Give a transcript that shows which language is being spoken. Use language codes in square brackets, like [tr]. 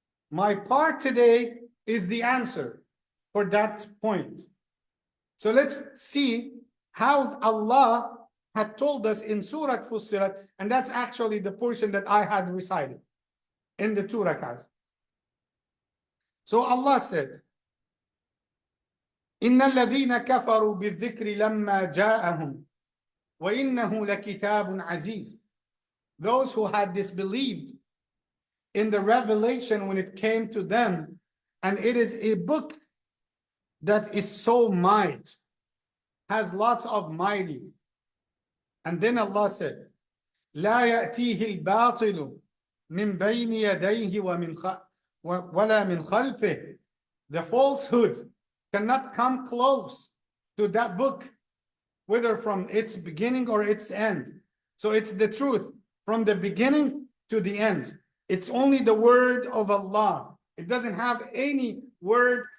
[en] My part today is the answer for that point. So let's see how Allah had told us in Surah Fussilat, and that's actually the portion that I had recited in the 2 rak'ahs. So Allah said, [ar] إِنَّ الَّذِينَ كَفَرُوا بِالذِّكْرِ لَمَّا جَاءَهُمْ وَإِنَّهُ لَكِتَابٌ عَزِيزٌ. [en] Those who had disbelieved in the revelation when it came to them, and it is a book that is so might, has lots of mighty. And then Allah said, [ar] لا يأتيه الباطل من بين يديه ولا من خلفه. [en] The falsehood cannot come close to that book, whether from its beginning or its end. So it's the truth from the beginning to the end. It's only the word of Allah. It doesn't have any word